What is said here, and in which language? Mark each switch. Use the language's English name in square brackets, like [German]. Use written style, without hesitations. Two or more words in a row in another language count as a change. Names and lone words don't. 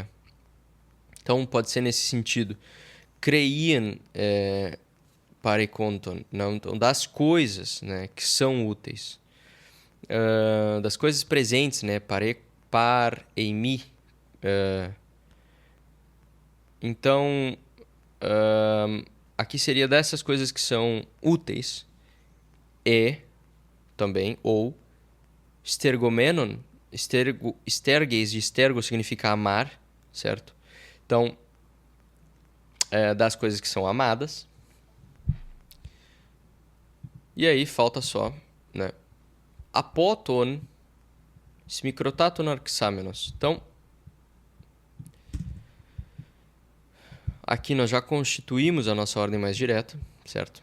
[Portuguese] Então pode ser nesse sentido. [Greek] χρείαν παρεχόντων, [Portuguese] não, então das coisas, né, que são úteis, das coisas presentes, né, par em mi. Então aqui seria dessas coisas que são úteis e também ou stergomenon, sterges de stergo significa amar, certo? Então das coisas que são amadas. E aí falta só, né, [Greek] ἀπὸ τῶν σμικροτάτων ἀρξάμενος. [Portuguese] Então aqui nós já constituímos a nossa ordem mais direta, certo?